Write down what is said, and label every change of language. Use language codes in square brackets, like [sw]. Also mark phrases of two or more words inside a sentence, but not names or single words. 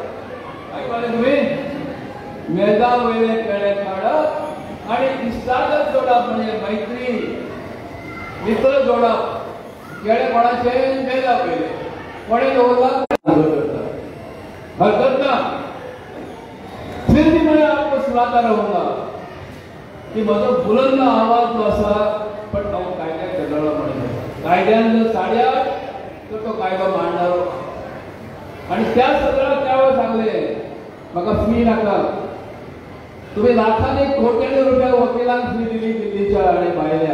[kok] आयकले तुमी? मेजा वयले केळे काडप आनी इश्टागत जोडप म्हणजे मैत्री मित्र जोडप. केळे कोणाचे? मेजा वयले. कोणे दवरला? हरकत ना. [hi] फिर भी मैं आपको सुनाता रहूंगा कि [kok] म्हजो बुलंद आवाज जो आसा पण हांव कायद्याक झगडलो म्हणून कायद्यान जर साड्याक तर तो कायदो मांडणारो. आणि त्या सगळ्याक त्या वेळेस सांगले म्हाका फी नाका. तुम्ही लाखांनी कोट्यांनी रुपया वकिलांक फी दिली दिल्लीच्या आणि भायल्या.